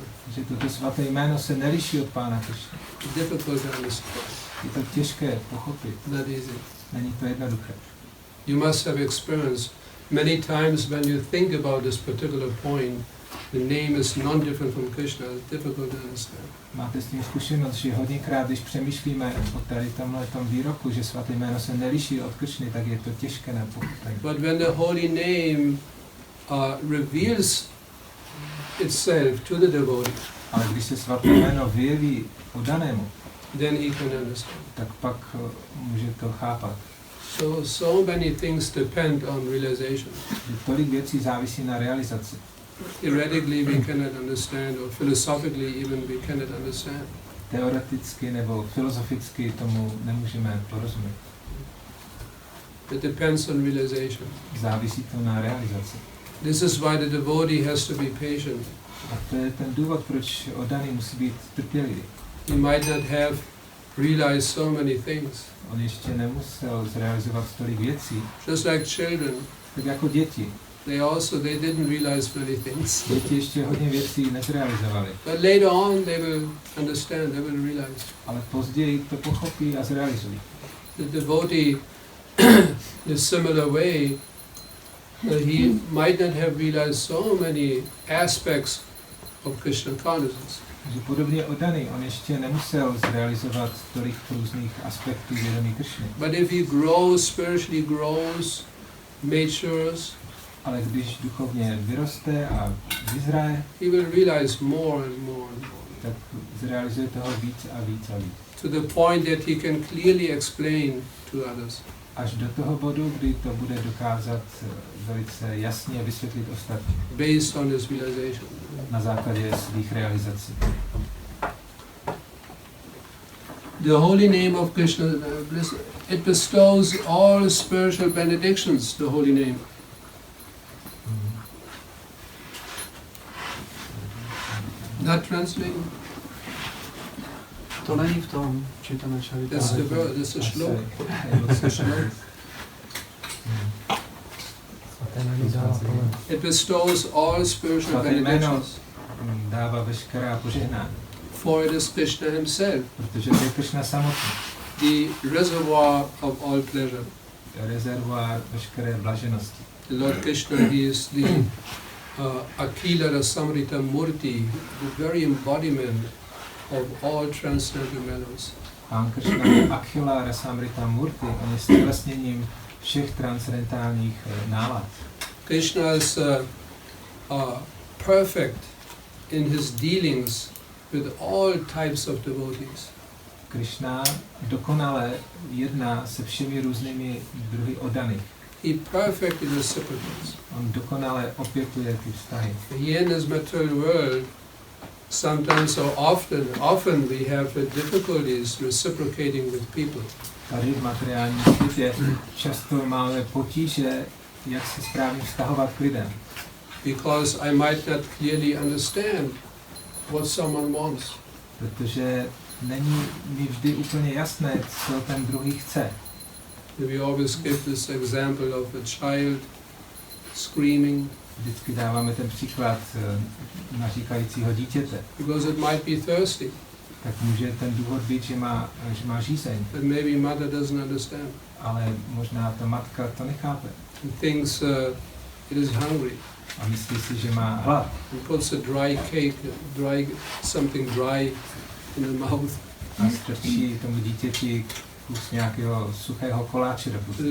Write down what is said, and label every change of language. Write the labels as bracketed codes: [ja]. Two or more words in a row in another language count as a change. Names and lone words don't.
[cs] Že toto svaté jméno se neliší od Pána Krishna. [en] Difficult to understand, [cs] Je to těžké pochopit. [en] not easy. [cs] Není to jednoduché. [en] You must have experienced many times when you think about this particular point, the name is non-different from Krishna. It's difficult to understand. [cs] Máte s tím zkušenost, že hodněkrát, když přemýšlíme o tady tomhletom výroku, že svaté jméno se neliší od Krishny, tak je to těžké na pochopení. [en] But when the holy name reveals itself to the devotee, [cs] Ale když se svaté jméno vyjeví oddanému, [en] then he can understand. [cs] tak pak může to chápat. [en] So many things depend on realization. [cs] Že tolik věcí závisí na realizaci. [en] Theoretically we cannot understand, or philosophically even we cannot understand. [cs] Teoreticky nebo filozoficky tomu nemůžeme porozumět. [en] It depends on realization. [cs] Závisí to na realizaci. [en] This is why the devotee has to be patient. [cs] A to je ten důvod, proč oddaný musí být trpělivý. [en] He might not have realized so many things. [cs] On ještě nemusel zrealizovat tolik věcí. [en] Just like children, [cs] Tak jako děti. [en] they didn't realize many things. [cs] Děti ještě hodně věcí nezrealizovali. [en] But later on they will understand, they will realize. [cs] Ale později to pochopí a zrealizují. [en] The devotee, in a similar way, he might not have realized so many aspects of Krishna consciousness. [cs] Takže podobně oddaný, on ještě nemusel zrealizovat tolik různých aspektů vědomí Krishny. [en] But if he grows, spiritually grows, matures, [cs] Ale když duchovně vyroste a vyzraje, [en] he will realize more and more and more. [cs] tak zrealizuje toho víc a víc a víc. [en] To the point that he can clearly explain to others. [cs] až do toho bodu, kdy to bude dokázat velice jasně vysvětlit ostatním. [en] Based on his realization. [cs] Na základě svých realizací. [en] The holy name of Krishna, it bestows all spiritual benedictions, the holy name. Not translating. [cs] To není v tom čítané čarita. [en] That's the word, that's the shlok. That's the shlok. It bestows all spiritual benedictions. [cs] Dává veškerá požehnání. [en] For it is Krishna himself, [cs] Protože to je Krishna samotný. [en] the reservoir of all pleasure. [cs] Rezervoár veškeré blaženosti. [en] The Lord Krishna, he is the [sa] अखिल रसामृत मूर्ति, [en] the very embodiment of all transcendental mellows. [cs] Pán Krishna je [sa] अखिल रसामृत मूर्ति, [cs] on je stělesněním všech transcendentálních nálad. [en] Krishna is perfect in his dealings with all types of devotees. [cs] Krishna dokonale jedná se všemi různými druhy oddaných. [en] He perfectly reciprocates. [cs] On dokonale opětuje ty vztahy. [en] Here in this material world, sometimes so often we have difficulties reciprocating with people. [cs] Tady v materiálním světě často máme potíže, jak se správně vztahovat k lidem. [en] Because I might not clearly understand what someone wants. [cs] Protože není mi vždy úplně jasné, co ten druhý chce. [en] We always give this example of a child screaming. [cs] Vždycky dáváme ten příklad naříkajícího dítěte. [en] Because it might be thirsty. [cs] Tak může ten důvod být, že má žízeň. [en] But maybe mother doesn't understand. [cs] Ale možná ta matka to nechápe. [en] And thinks it is hungry. [cs] A myslí si, že má hlad. [en] And puts a dry cake, something dry in the mouth. [cs] A strčí tomu dítěti kus nějakého suchého koláče do pusy.